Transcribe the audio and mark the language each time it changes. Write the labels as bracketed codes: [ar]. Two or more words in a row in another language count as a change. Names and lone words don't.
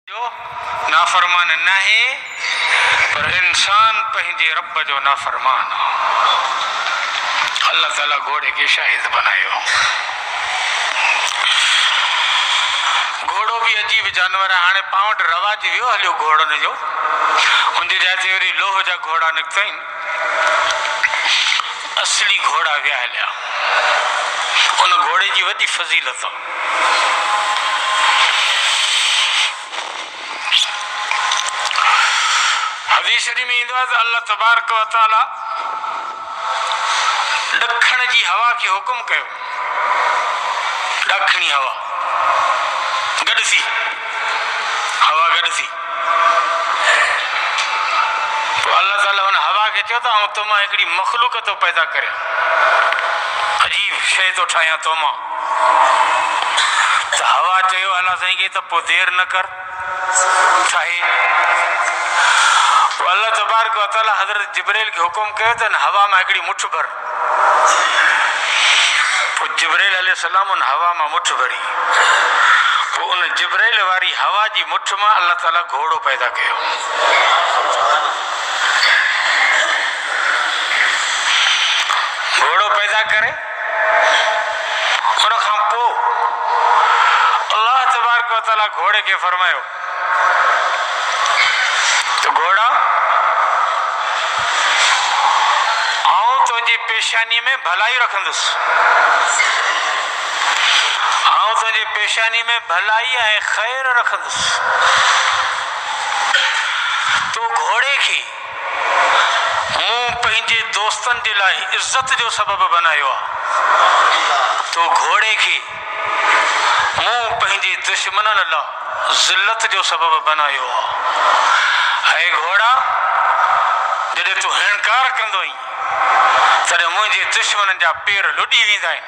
[sd] जो नाफरमान नहीं पर इंसान पंहिंजे रब जो नाफरमान। अल्लाह ताला घोड़े के शाहिद बनायो। घोड़ो भी अजीब जानवर है। हाँ पावट रवाज वियो हलो घोड़न जो उनकी जाते वरी लोह जा घोड़ा निकता असली घोड़ा विया हलिया। उन घोड़े की वही फजीलत। हदीस शरीफ में अल्लाह तबारक व तआला दखण की हवा के हुक्म कयो। दखणी हवा गडसी हवा गडसी तो अल्लाह ताला उन हवा के चो तो तुम एकड़ी मखलूक तो पैदा करे अजीब शय तो ठाया तुम तो हवा चयो अल्लाह साईं के तो पो देर न कर ठाहे। अल्लाह तबारक व तआला हजरत जिब्राइल के हुक्म कयो त हवा में एकड़ी मुठ भर। तो जिब्राइल अलैहिस्सलाम उन हवा में मुठ भरी। तो उन जिब्राइल वारी हवा की मुठ में अल्लाह ताला घोड़ो पैदा कयो। घोड़ो पैदा करे उन खां पो अल्लाह तबारक व तआला घोड़े के फरमायो तो घोड़ा तुझे पेशानी में भलाई रखंदुस। हाँ तुझे पेशानी में भलाई है खैर रखंदुस। तो घोड़े की मूं पंहिंजे दोस्तन के लाइ इज्जत जो सबब बनायो। तो घोड़े की मूं पंहिंजे दुश्मनन लाइ जिल्लत जो सबब बनायो। है घोड़ा जॾहिं तू हिणकार कंदो आहीं तॾहिं मुंहिंजे दुश्मन जा पेर लुॾी वेंदा आहिनि।